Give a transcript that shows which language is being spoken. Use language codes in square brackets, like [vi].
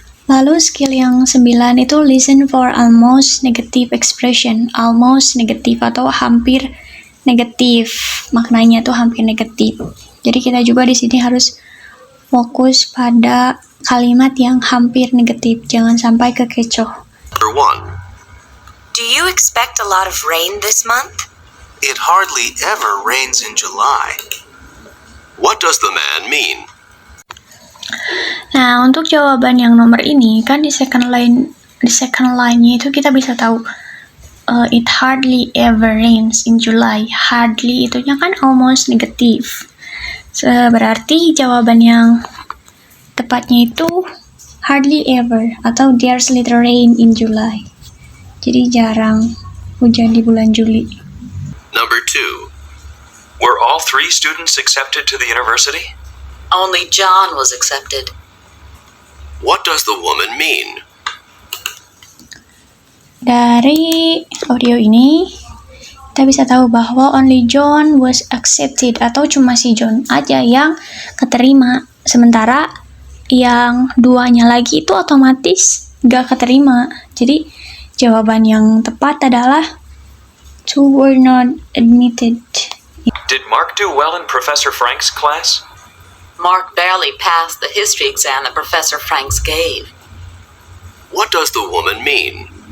[id] Lalu skill yang 9 itu [en] listen for almost negative expression. [id] Almost negatif atau hampir negatif. Maknanya tuh hampir negatif. Jadi kita juga di sini harus fokus pada kalimat yang hampir negatif, jangan sampai kekecoh. [en] Number 1. Do you expect a lot of rain this month? It hardly ever rains in July. What does the man mean? [id] Nah, untuk jawaban yang nomor ini kan di second line-nya itu kita bisa tahu [en] it hardly ever rains in July. [id] Hardly itunya kan almost negatif. Berarti jawaban yang tepatnya itu [en] hardly ever [id] atau [en] there's little rain in July. [id] Jadi jarang hujan di bulan Juli. [en] Number 2. Were all 3 students accepted to the university? Only John was accepted. What does the woman mean? [id] Dari audio ini kita bisa tahu bahwa [en] only John was accepted [id] atau cuma si John aja yang keterima, sementara yang duanya lagi itu otomatis gak keterima. Jadi jawaban yang tepat adalah [en] 2 were not admitted. Did Mark do well in Professor Frank's class? Mark barely passed the history exam that Professor Franks gave. What does the woman mean?